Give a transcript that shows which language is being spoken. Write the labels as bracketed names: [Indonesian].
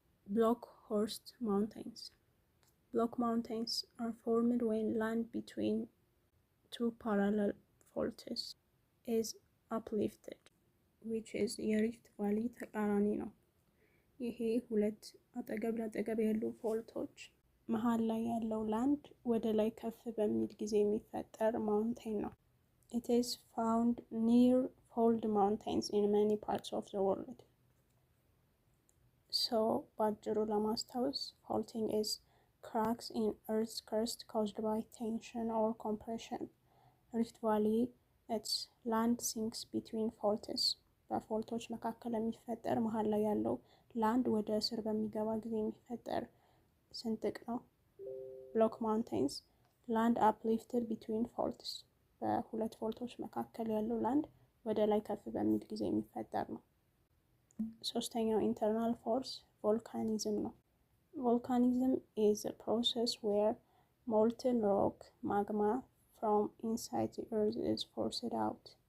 [English] Blockhorst Mountains. Block mountains are formed when land between two parallel faults is uplifted, which is [Amharic] የሪፍት ቫሊ ተቃራኒ ነው። ይሄ ሁለት አጠገብ ለአጠገብ ያሉ ፎልቶች መሀል ላይ ያለው ላንድ ወደ ላይ ከፍ በሚል ጊዜ የሚፈጠር ማውንቴን ነው። [English] It is found near fold mountains in many parts of the world. So [Amharic] ባጭሩ ለማስታወስ [English] faulting is cracks in earth's crust caused by tension or compression. Rift Valley, its land sinks between faults. [Amharic] በፎልቶች መካከል የሚፈጠር መሀል ላይ ያለው ላንድ ወደ ስር በሚገባ ጊዜ የሚፈጠር ስንጥቅ ነው። [English] block mountains, land uplifted between faults. [Amharic] በሁለት ፎልቶች መካከል ያለው ላንድ ወደ ላይ ከፍ በሚል ጊዜ የሚፈጠር ነው። ሶስተኛው ኢንተርናል ፎርስ ቮልካኒዝም ነው። ቮልካኒዝም [English] is a process where molten rock magma from inside the earth is forced out.